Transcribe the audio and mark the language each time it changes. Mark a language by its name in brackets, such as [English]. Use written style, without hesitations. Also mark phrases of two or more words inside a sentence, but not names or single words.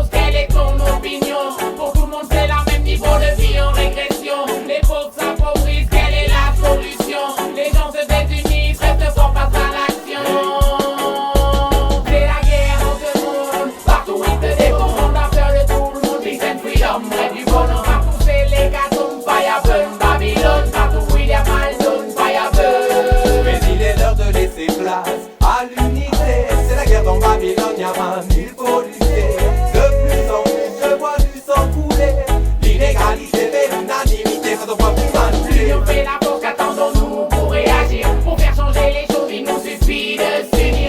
[French] Quelle est ton opinion? Pour tout le monde c'est la même niveau de vie en régression. Les pauvres s'appauvrissent, quelle est la solution? Les gens se désunissent, restent forts face à l'action. C'est la guerre dans ce monde, partout ils se défendent. On a peur de tout le monde, [English] peace and freedom, [French] rêve du bonheur. Partout c'est l'hécatombe, [English] fire burn, [French] Babylone. Partout William Aldon, [English] fire burn. [French] Mais il est l'heure de laisser place à l'unité. C'est la guerre dans Babylone, y'a man, il faut lutter. De plus en plus je vois du sang couler. L'inégalité fait l'unanimité quand on voit plus manipuler. L'union fait la force, qu'attendons-nous pour réagir? Pour faire changer les choses, il nous suffit de s'unir.